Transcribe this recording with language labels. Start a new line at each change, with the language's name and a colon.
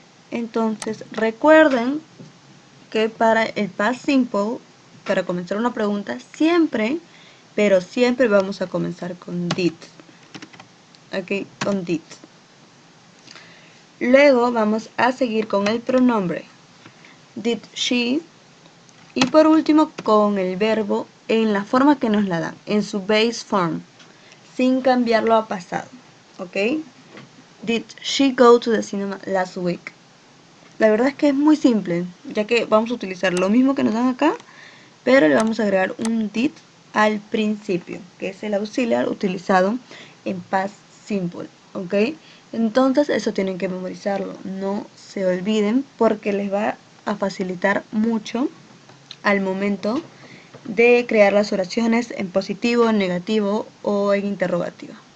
Spanish: Entonces, recuerden que para el past simple, para comenzar una pregunta, siempre, pero siempre vamos a comenzar con did. Ok, con did. Luego vamos a seguir con el pronombre did she y por último con el verbo en la forma que nos la dan, en su base form, sin cambiarlo a pasado. ¿Ok?
English: Did she go to the cinema last week?
Spanish: La verdad es que es muy simple, ya que vamos a utilizar lo mismo que nos dan acá, pero le vamos a agregar un did al principio, que es el auxiliar utilizado en past simple. ¿ok? Entonces eso tienen que memorizarlo, no se olviden porque les va a facilitar mucho al momento de crear las oraciones en positivo, en negativo o en interrogativo.